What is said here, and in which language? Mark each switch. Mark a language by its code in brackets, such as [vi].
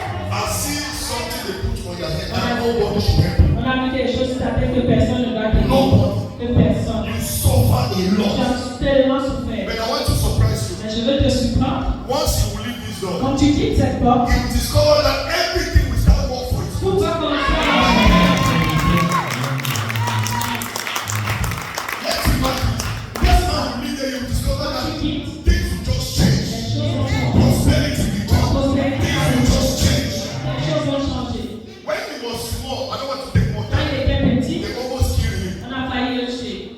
[en] I see something they put on your head and nobody should help you. [fr] On a mis des choses sur ta tête que personne ne va t'aider. [en] Nobody. [fr] Que personne. [en] You suffer a [fr] Tu [en] lot. [fr] as tellement souffert. [en] But I want to surprise you. [fr] Mais je veux te surprendre. [en] Once you will leave this door, [fr] Quand tu quittes cette porte, [en] you will discover that everything will start work for you. [fr] tout va commencer à marcher. [en] Let's imagine. This man will leave there, you will discover that [fr] Tu quittes. [en] things will just change. [fr] Les choses vont changer. [en] Prosperity will come. [fr] Prospérité. [en] Things will just change. [fr] Les choses vont changer. [en] When he was small, I don't want to take more [fr] Quand [en] time. [fr] il était petit, [en] They almost killed him. [fr] on a failli le tuer.